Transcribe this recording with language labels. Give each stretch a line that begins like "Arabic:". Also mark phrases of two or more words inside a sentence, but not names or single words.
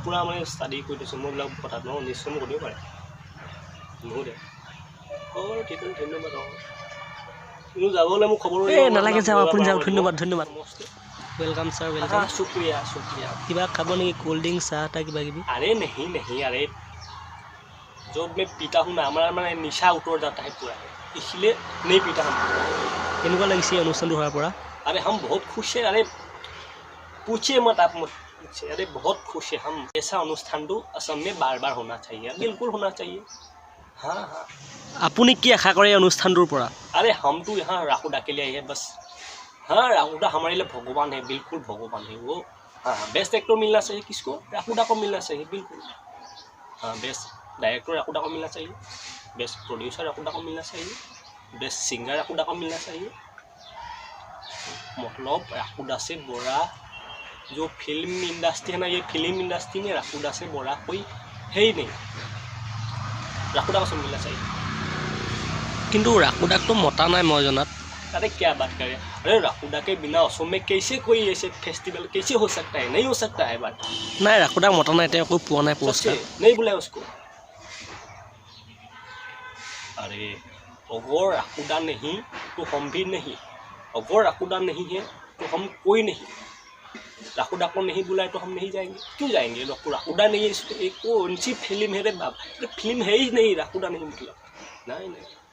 Assamese: মই পূৰা মানে ষ্টাডি কৰি দিছোঁ মই এইবিলাক কথাত ন নিশ্চয় মোক সুধিব পাৰে নোসোধে ঠিক আছে ধন্যবাদ কিন্তু যাবলৈ মোক খবৰ নালাগে যাওক আপুনি যাওক ধন্যবাদ ধন্যবাদ
English: welcome sir welcome
Hindi: शुक्रिया शुक्रिया
Assamese: কিবা খাব নেকি
English: cold drink
Assamese: চাহ তাহ কিবা কিবি
Hindi: अरे नहीं नहीं अरे जब मैं पीता हूँ ना हमारा मैंने निशा उतर जाता है पूरा इसलिए नहीं पीता हम
Assamese: কেনেকুৱা লাগিছে এই অনুষ্ঠানটো হোৱাৰ পৰা
Hindi: अरे हम बहुत खुश है अरे पूछिए मत आप मत पूछिए अरे बहुत खुश है हम ऐसा अनुष्ठान तो असम में बार बार होना चाहिए बिल्कुल होना चाहिए हाँ हाँ
Assamese: আপুনি কি আশা কৰে এই অনুষ্ঠানটোৰ পৰা
Hindi: अरे हम तो यहाँ राहुडा के लिए आए हैं बस हाँ राहुडा हमारे लिए भगवान है बिल्कुल भगवान है वो हाँ
English: best actor
Hindi: मिलना चाहिए किसको राहुडा को मिलना चाहिए बिल्कुल हाँ
English: best director
Hindi: राहुडा को मिलना चाहिए
English: best producer
Hindi: राहुडा को मिलना चाहिए
English: best singer
Hindi: राहुडा को मिलना चाहिए मतलब राहुडा से बड़ा जो
English: film industry
Hindi: है ना ये
English: film industry
Hindi: में राहुडा से बड़ा कोई है ही नहीं राहुडा को सब मिलना चाहिए
Assamese: কিন্তু ৰাকুদাকটো মতা নাই মই জনাত
Hindi: अरे क्या बात करें अरे राहुडा के बिना असम में कैसे कोई ऐसे फेस्टिवल कैसे हो सकता है नहीं हो सकता है बात
Assamese: নাই ৰাকুদাক মতা নাই তেওঁ একো পোৱা নাই
Hindi: सच्चे
Assamese: পুৰস্কাৰ
Hindi: नहीं बुलाया उसको अरे अगर राहुडा नहीं तो हम भी नहीं अगर राहुडा नहीं है तो हम कोई नहीं राहुडा को नहीं बुलाए तो हम नहीं जाएंगे क्यों जाएंगे राहुडा नहीं है इसको एक कौन सी फिल्म है रे बाप फिल्म है ही नहीं राहुडा नहीं मतलब नहीं नहीं